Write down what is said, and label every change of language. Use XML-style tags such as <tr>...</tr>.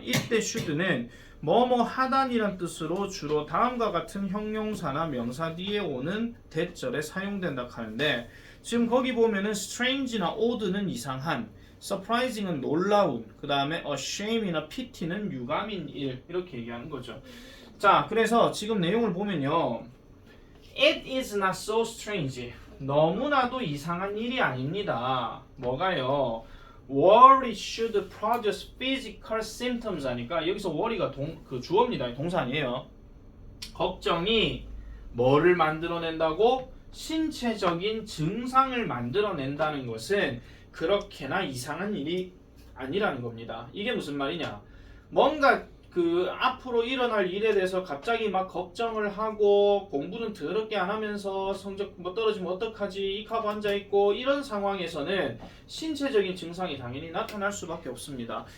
<ko>이때 should는 뭐뭐 하다니란 뜻으로 주로 다음과 같은 형용사나 명사 뒤에 오는 대절에 사용된다 하는데 지금 거기 보면은 strange나 odd는 이상한, surprising은 놀라운, 그 다음에 ashamed이나 pity는 유감인 일 이렇게 얘기하는 거죠. 자 그래서 지금 내용을 보면요,</ko> <en>it is not so strange.</en> <ko>너무나도 이상한 일이 아닙니다. 뭐가요?</ko> <en>Worry should produce physical symptoms 하니까 여기서 worry가 그 주어입니다.</en> <ko>동사 아니에요. 걱정이 뭐를 만들어낸다고? 신체적인 증상을 만들어낸다는 것은 그렇게나 이상한 일이 아니라는 겁니다. 이게 무슨 말이냐? 뭔가 그 앞으로 일어날 일에 대해서 갑자기 막 걱정을 하고 공부는 더럽게 안 하면서 성적 뭐 떨어지면 어떡하지 이카고 앉아있고 이런 상황에서는 신체적인 증상이 당연히 나타날 수밖에 없습니다.</ko>